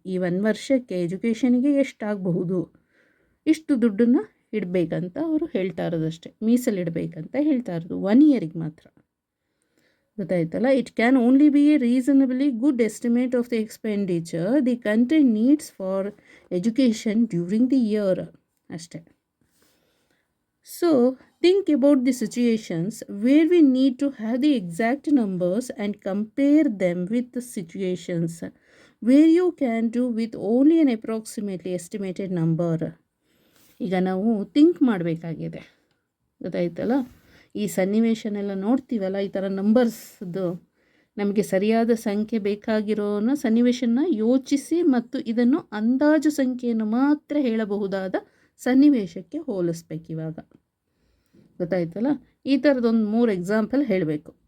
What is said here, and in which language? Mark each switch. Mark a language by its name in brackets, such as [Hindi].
[Kannada] ಈ 1 ವರ್ಷಕ್ಕೆ ಎಜುಕೇಷನಿಗೆ ಎಷ್ಟಾಗಬಹುದು ಇಷ್ಟು ದುಡ್ಡನ್ನು ಇಡಬೇಕಂತ ಅವರು ಹೇಳ್ತಾ ಇರೋದಷ್ಟೇ, ಮೀಸಲಿಡಬೇಕಂತ ಹೇಳ್ತಾ ಇರೋದು 1 ಇಯರಿಗೆ ಮಾತ್ರ. ಗೊತ್ತಾಯ್ತಲ್ಲ. [English] It can only be a reasonably good estimate of the expenditure the country needs for education during the year ಅಷ್ಟೇ. So think about the situations where we need to have the exact numbers and compare them with the situations where you can do with only an approximately estimated number. [Kannada] ಈಗ ನಾವು think ಮಾಡಬೇಕಾಗಿದೆ. ಗೊತ್ತಾಯ್ತಲ್ಲ. ಈ ಸನ್ನಿವೇಶನೆಲ್ಲ ನೋಡ್ತೀವಲ್ಲ, ಈ ಥರ ನಂಬರ್ಸ್ದು ನಮಗೆ ಸರಿಯಾದ ಸಂಖ್ಯೆ ಬೇಕಾಗಿರೋನ ಸನ್ನಿವೇಶನ ಯೋಚಿಸಿ ಮತ್ತು ಇದನ್ನು ಅಂದಾಜು ಸಂಖ್ಯೆಯನ್ನು ಮಾತ್ರ ಹೇಳಬಹುದಾದ ಸನ್ನಿವೇಶಕ್ಕೆ ಹೋಲಿಸ್ಬೇಕು. ಇವಾಗ ಗೊತ್ತಾಯ್ತಲ್ಲ. ಈ ಥರದೊಂದು 3 ಎಕ್ಸಾಂಪಲ್ ಹೇಳಬೇಕು.